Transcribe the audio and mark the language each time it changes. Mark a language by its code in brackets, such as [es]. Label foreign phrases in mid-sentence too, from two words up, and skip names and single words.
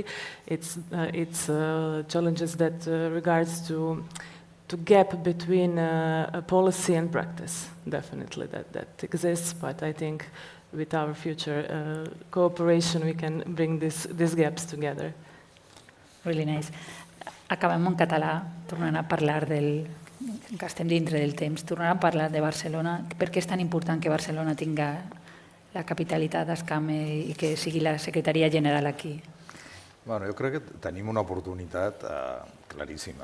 [en] It's challenges that regards to gap between policy and practice, definitely that exists, but I think with our future cooperation we can bring these gaps together. Really nice. [ca] Acabem en català, tornant a parlar que estem dintre del temps, tornant a parlar de Barcelona. Per què és tan important que Barcelona tinga la capitalitat d'Escame i que sigui la secretaria general aquí? Bueno, jo crec que tenim una oportunitat claríssima.